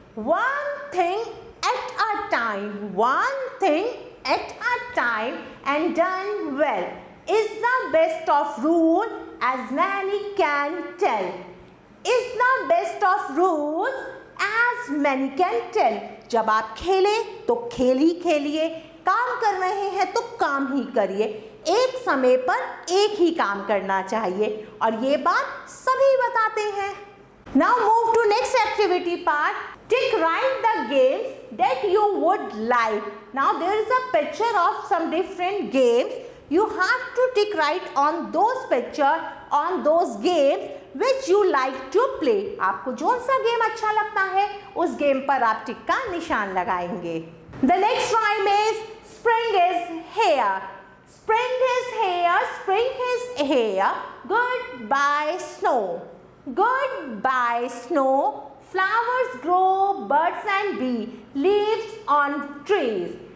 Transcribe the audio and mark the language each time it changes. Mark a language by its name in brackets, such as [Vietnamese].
[English] One thing at a time. One thing at a time and done well is the best of rule as many can tell. Is the best of rules as many can tell. [Hindi] जब आप खेले तो खेल ही खेलिए, काम कर रहे हैं तो काम ही करिए, एक समय पर एक ही काम करना चाहिए और ये बात सभी बताते हैं. [English] Now move to next activity part. Tick write the games that you would like. Now there is a picture of some different games. You have to tick write on those picture, on those games which you like to play. [Hindi] आपको जो सा game अच्छा लगता है उस game पर आप टिक का निशान लगाएंगे. [English] The next rhyme is spring is here. Spring is here. Spring is here. Goodbye snow. Goodbye snow. Flowers grow, birds and bee, leaves on trees.